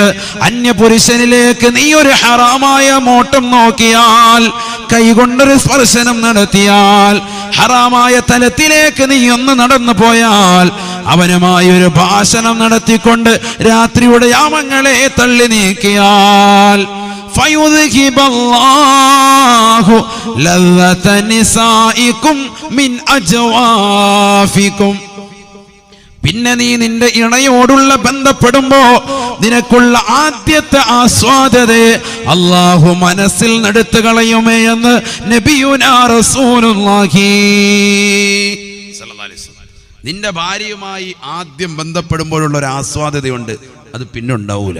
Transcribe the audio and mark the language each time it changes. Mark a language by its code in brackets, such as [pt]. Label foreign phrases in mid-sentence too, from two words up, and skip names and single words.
[ml] അന്യ പുരുഷനിലേക്ക് നീ ഒരു ഹറാമായ നോട്ടം നോക്കിയാൽ, കൈകൊണ്ടൊരു സ്പർശനം നടത്തിയാൽ, ഹറാമായ തലത്തിലേക്ക് നീ ഒന്ന് നടന്നു പോയാൽ, അവനുമായി ഒരു ഭാഷണം നടത്തിക്കൊണ്ട് രാത്രിയുടെ യാമങ്ങളെ തള്ളി നീക്കിയാൽ, [ar] فيذهب الله لذة نسائكم من أجوافكم. [ml] പിന്നെ നീ നിന്റെ ഇണയോടുള്ള ബന്ധപ്പെടുമ്പോ നിനക്കുള്ള ആദ്യത്തെ ആസ്വാദതയെ അല്ലാഹു മനസ്സിൽ നടത്തു കളയുമേ എന്ന് [ar] نبينا رسول الله صلى الله عليه وسلم. [ml] നിന്റെ ഭാര്യയുമായി ആദ്യം ബന്ധപ്പെടുമ്പോഴുള്ള ഒരു ആസ്വാദതയുണ്ട്, അത് പിന്നെ ഉണ്ടാവൂല.